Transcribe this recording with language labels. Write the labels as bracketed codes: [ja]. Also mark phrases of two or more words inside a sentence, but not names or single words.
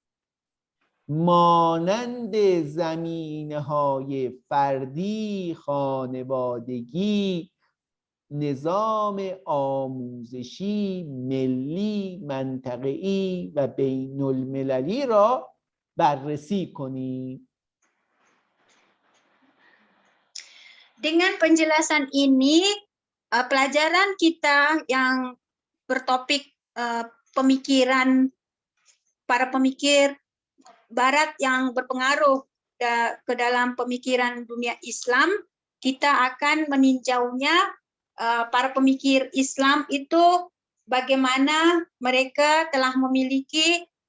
[fa] مانند زمینه های فردی، خانوادگی، نظام آموزشی، ملی، منطقه‌ای و بین المللی را بررسی کنیم. [ms] Dengan penjelasan ini, pelajaran kita yang bertopik pemikiran para pemikir Barat yang berpengaruh ke dalam pemikiran dunia Islam, kita akan meninjaunya para pemikir Islam itu bagaimana mereka telah memiliki